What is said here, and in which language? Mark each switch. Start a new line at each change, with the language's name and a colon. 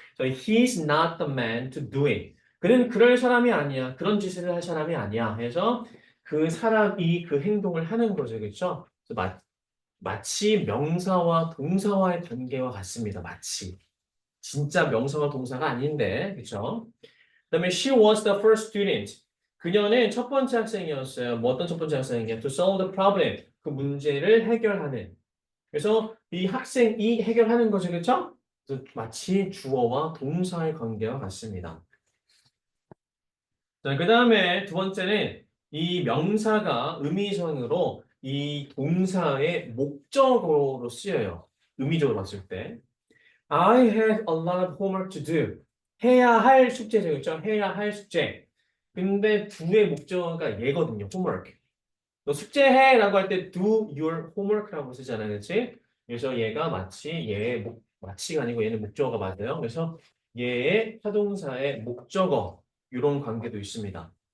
English: He's not the man to do it.
Korean: 그는 그럴 사람이 아니야. 그런 짓을 할 사람이 아니야. 해서 그 사람이 그 행동을 하는 거죠. 그렇죠? 마치 명사와 동사와의 관계와 같습니다. 마치. 진짜 명사와 동사가 아닌데. 그렇죠? 그다음에
English: she was the first student.
Korean: 그녀는 첫 번째 학생이었어요. 뭐 어떤 첫 번째 학생이냐?
English: To solve the problem.
Korean: 그 문제를 해결하는. 그래서 이 학생이 해결하는 거죠. 그렇죠? 그래서 마치 주어와 동사의 관계와 같습니다. 자, 그다음에 두 번째는 이 명사가 의미선으로 이 동사의 목적어로 쓰여요. 의미적으로 봤을 때.
English: I had a lot of homework to do.
Korean: 해야 할 숙제죠. 그렇죠? 해야 할 숙제. 근데 do의 목적어가 얘거든요. homework. 너 숙제해라고 할 때
English: do your homework
Korean: 라고 쓰잖아요. 그렇지? 그래서 얘가 마치가 아니고 얘는 목적어가 맞아요. 그래서 얘의 타동사의 목적어 이런 관계도 있습니다.